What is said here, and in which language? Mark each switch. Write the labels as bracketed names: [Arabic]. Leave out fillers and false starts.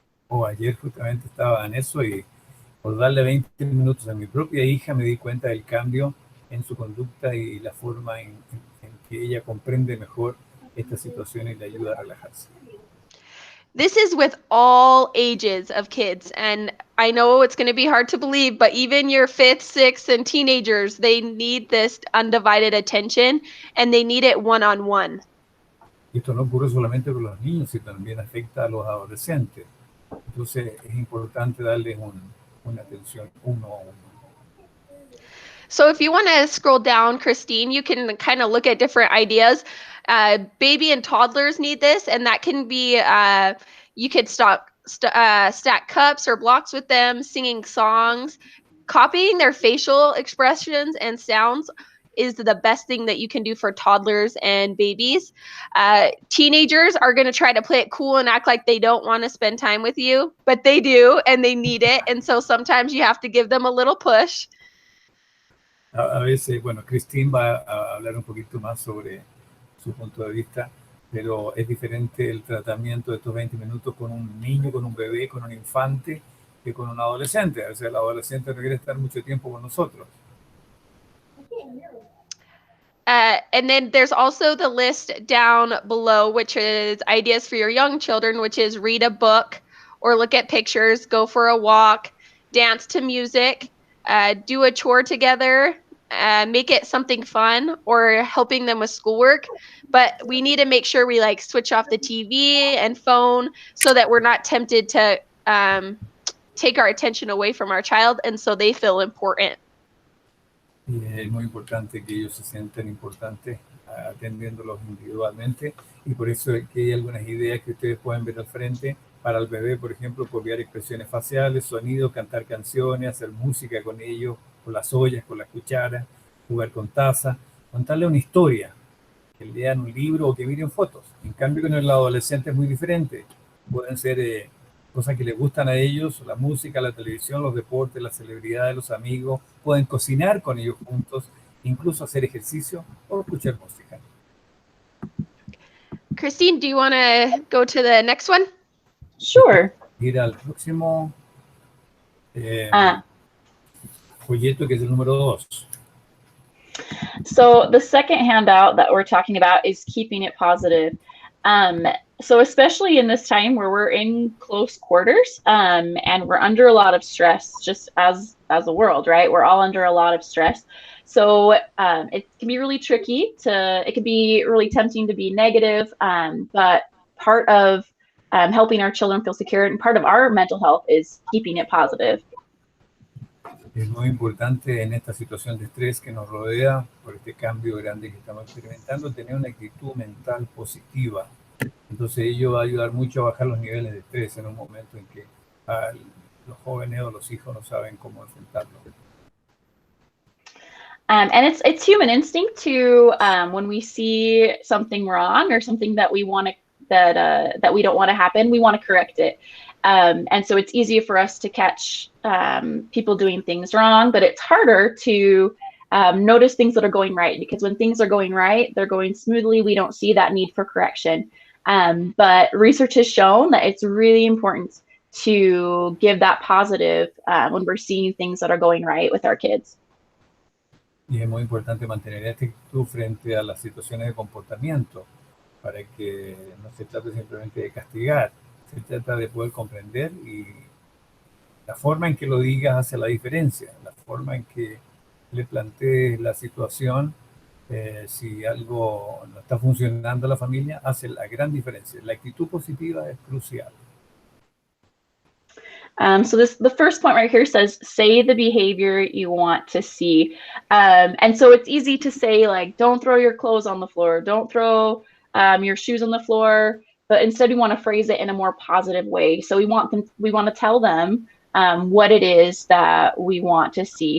[Spanish] Ayer justamente estaba en eso y por darle 20 minutos a mi propia hija me di cuenta del cambio en su conducta y la forma en que ella comprende mejor esta situación y le ayuda a relajarse. [English] This is with all ages of kids. And I know it's going to be hard to believe, but even your 5th, 6th, and teenagers, they need this undivided attention and they need it one-on-one. [Spanish] Esto no ocurre solamente con los niños, sino también afecta a los adolescentes. Entonces es importante darles una atención uno a uno. [English] So if you want to scroll down, Christine, you can kind of look at different ideas. Baby and toddlers need this, and that can be, you could stack cups or blocks with them, singing songs, copying their facial expressions and sounds. is the best thing that you can do for toddlers and babies. Teenagers are going to try to play it cool and act like they don't want to spend time with you, but they do, and they need it. And so sometimes you have to give them a little push. [Spanish] A veces, bueno, Christine va a hablar un poquito más sobre su punto de vista, pero es diferente el tratamiento de estos 20 minutos con un niño, con un bebé, con un infante, que con un adolescente. O sea, el adolescente requiere estar mucho tiempo con nosotros. [English] And then there's also the list down below, which is ideas for your young children, which is read a book or look at pictures, go for a walk, dance to music, do a chore together, make it something fun, or helping them with schoolwork. But we need to make sure we like switch off the TV and phone so that we're not tempted to take our attention away from our child, and so they feel important. [Spanish] Y es muy importante que ellos se sientan importantes atendiéndolos individualmente, y por eso es que hay algunas ideas que ustedes pueden ver al frente para el bebé, por ejemplo, copiar expresiones faciales, sonidos, cantar canciones, hacer música con ellos, con las ollas, con las cucharas, jugar con tazas, contarle una historia, que lean un libro o que miren fotos. En cambio, con el adolescente es muy diferente. Pueden ser cosas que les gustan a ellos, la música, la televisión, los deportes, las celebridades, los amigos. Pueden cocinar con ellos juntos, incluso hacer ejercicio o escuchar música. [English] Christine, do you want to go to the next one? Sure. [Spanish] Ir al próximo folleto, que es el número 2. [English] So the second handout that we're talking about is keeping it positive. So especially in this time where we're in close quarters and we're under a lot of stress, just as a world, right? We're all under a lot of stress. So it can be really tricky it can be really tempting to be negative, but part of helping our children feel secure and part of our mental health is keeping it positive. [Spanish] Es muy importante en esta situación de estrés que nos rodea, por este cambio grande que estamos experimentando, tener una actitud mental positiva. Entonces ello va a ayudar mucho a bajar los niveles de estrés en un momento en que los jóvenes o los hijos no saben cómo enfrentarlo. [English] And it's human instinct to when we see something wrong or something that we want to that we don't want to happen, we want to correct it. And so it's easier for us to catch people doing things wrong, but it's harder to notice things that are going right, because when things are going right, they're going smoothly, we don't see that need for correction. But research has shown that it's really important to give that positive when we're seeing things that are going right with our kids. [Spanish] Y es muy importante mantener esta actitud frente a las situaciones de comportamiento, para que no se trate simplemente de castigar, se trata de poder comprender, y la forma en que lo digas hace la diferencia, la forma en que le plantees la situación, si algo no está funcionando en la familia, hace la gran diferencia. La actitud positiva es crucial. [English] So the first point right here says, say the behavior you want to see. And so it's easy to say, like, don't throw your clothes on the floor, don't throw your shoes on the floor, but instead we want to phrase it in a more positive way. So we want to tell them what it is that we want to see.